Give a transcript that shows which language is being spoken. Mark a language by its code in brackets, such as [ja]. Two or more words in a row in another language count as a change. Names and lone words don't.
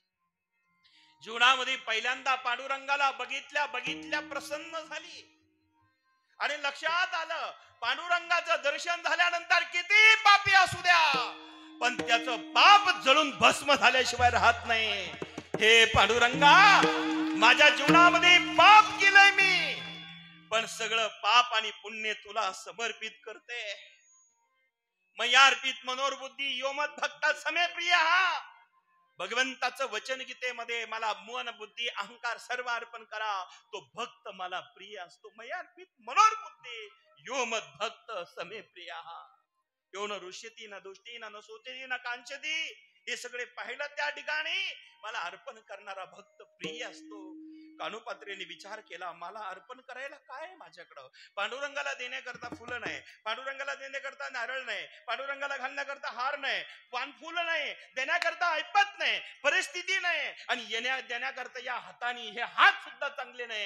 [mr] जीवनामध्ये पहिल्यांदा पांडुरंगाला बघितल्या बघितल्या प्रसन्न झाली आणि लक्षात आलं पांडुरंगाचं दर्शन झाल्यानंतर किती पापी असू द्या पण त्याचं पाप जळून भस्म झाल्याशिवाय राहत नाही. हे पांडुरंगा, माझ्या जीवनामध्ये पाप केलंय मी, पण सगळं पाप आणि पुण्य तुला समर्पित करते. [sa] मयार्पित मनोरबुद्धी योमत भक्ता समे प्रिय. [mr] हा भगवंताचं वचन गीतेमध्ये मला मन बुद्धी अहंकार सर्व अर्पण करा, तो भक्त मला प्रिय असतो. [sa] मयार्पित मनोरबुद्धी योमत भक्त समे प्रिय. यो न ऋष्यती न दुष्टी न सोचती न कांचती. [mr] हे सगळे पाहिलं त्या ठिकाणी मला अर्पण करणारा भक्त प्रिय असतो. कानोपात्रेने विचार केला, मला अर्पण करायला काय आहे माझ्याकडं? पांडुरंगाला देण्याकरता फुलं नाही, पांडुरंगाला देण्याकरता नारळ नाही, पांडुरंगाला घालण्याकरता हार नाही, पानफुलं नाही, देण्याकरता ऐपत नाही, परिस्थिती नाही, आणि देण्याकरता या हाताने हे हात सुद्धा चांगले नाही.